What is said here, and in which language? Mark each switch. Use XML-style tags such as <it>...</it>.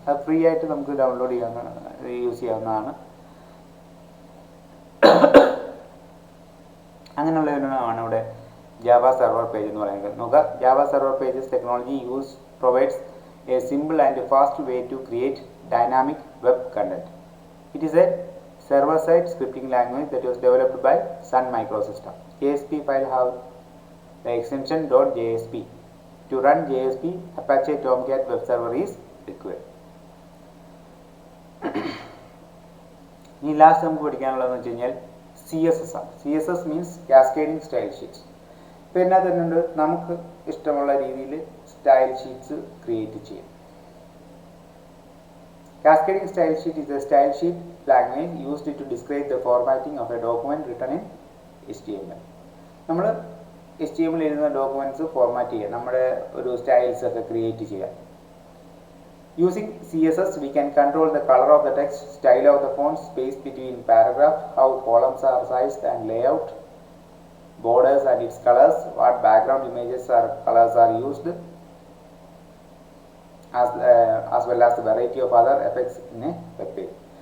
<ml>അത് ഫ്രീ ആയിട്ട് നമുക്ക് ഡൗൺലോഡ് യൂസ് ചെയ്യാവുന്നതാണ്. അങ്ങനെയുള്ള ഒരെണ്ണമാണ് ഇവിടെ ജാവ സെർവർ പേജ് എന്ന് പറയുന്നത്. നോക്കുക,</ml> <en>Java server pages technology provides a simple and fast way to create dynamic web content. It is a server-side scripting language that was developed by Sun Microsystems. JSP file have the extension .JSP. To run JSP, Apache Tomcat web server is required.</en> <ml>ഇനി last നമുക്ക് പഠിക്കാനുള്ളതെന്ന് വെച്ച് കഴിഞ്ഞാൽ CSS ആണ്.</ml> <en>CSS means cascading style sheets.</en> <ml>ഇപ്പോൾ എന്നാ തന്നെ നമുക്ക് ഇഷ്ടമുള്ള രീതിയിൽ സ്റ്റൈൽ ഷീറ്റ്സ് ക്രിയേറ്റ് ചെയ്യാം.</ml> <en>Cascading style sheet is a style sheet language used to describe the formatting of a document written in HTML.</en> <ml>നമ്മൾ HTML എഴുതുന്ന ഡോക്യുമെന്റ്സ് ഫോർമാറ്റ് ചെയ്യുക, നമ്മുടെ ഒരു സ്റ്റൈൽസ് ഒക്കെ ക്രിയേറ്റ് ചെയ്യുക.</ml> <en>Using CSS, we can control the color of the text, style of the font, space between paragraph, how columns are sized and layout, borders and its colors, what background images or colors are used, as well as the variety of other effects in a web page.</en>